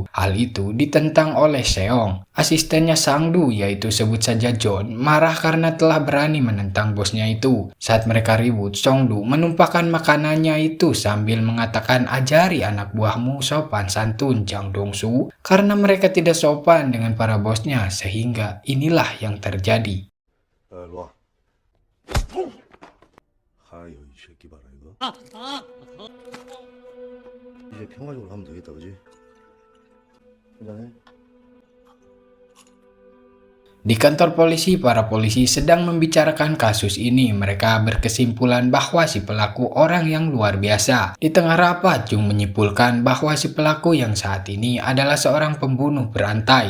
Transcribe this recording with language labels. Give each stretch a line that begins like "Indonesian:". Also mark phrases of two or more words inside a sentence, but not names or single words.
Indonesian: Hal itu ditentang oleh Seong. Asistennya Sang-du, yaitu sebut saja John, marah karena telah berani menentang bosnya itu. Saat mereka ribut, Sang-du menumpahkan makanannya itu sambil mengatakan, ajari anak buahmu sopan santun Jang Dong-soo, karena mereka tidak sopan dengan para bosnya, sehingga inilah yang terjadi.
Korean: 이제 평화적으로 하면 되겠다, 그지?
Indonesian: 그다음에 Di kantor polisi, para polisi sedang membicarakan kasus ini. Mereka berkesimpulan bahwa si pelaku orang yang luar biasa. Di tengah rapat, Jung menyimpulkan bahwa si pelaku yang saat ini adalah seorang pembunuh berantai.